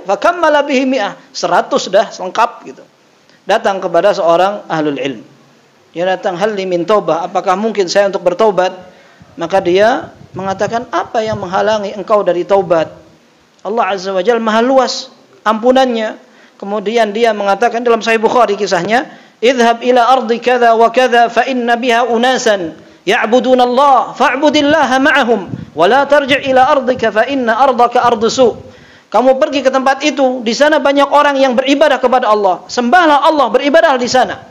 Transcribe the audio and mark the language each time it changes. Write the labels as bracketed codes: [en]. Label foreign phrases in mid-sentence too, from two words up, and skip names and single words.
[ar] فكمل به مائة, [id] 100 sudah lengkap gitu. Datang kepada seorang [ar] أهل العلم. [id] Dia datang, [ar] هل لي من توبة, [id] apakah mungkin saya untuk bertaubat? Maka dia mengatakan, apa yang menghalangi engkau dari taubat? Allah [ar] عز وجل [id] maha luas ampunannya. Kemudian dia mengatakan dalam Sahih Bukhari kisahnya, [ar] اذهب إلى أرض كذا وكذا فإن بها أناسا يعبدون الله فاعبد الله معهم ولا ترجع إلى أرضك فإن أرضك أرض سوء'. [id] Kamu pergi ke tempat itu, di sana banyak orang yang beribadah kepada Allah, sembahlah Allah, beribadah di sana.